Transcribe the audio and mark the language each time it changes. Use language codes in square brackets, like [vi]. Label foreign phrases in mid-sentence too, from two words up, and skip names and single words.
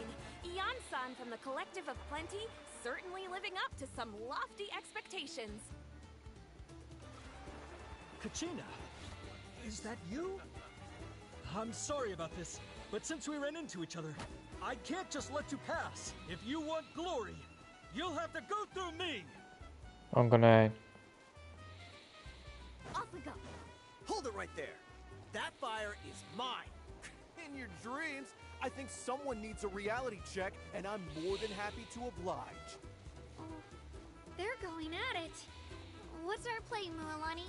[en] Ian-san from the Collective of Plenty, certainly living up to some lofty expectations. Kachina, is that you? I'm sorry about this, but since we ran into each other, I can't just let you pass. If you want glory, you'll have to go through me. [fi] Onko näin? [en] Off we go. Hold it right there. That fire is mine. In your dreams, I think someone needs a reality check, and I'm more than happy to oblige. Oh, they're going at it. What's our play, Mualani?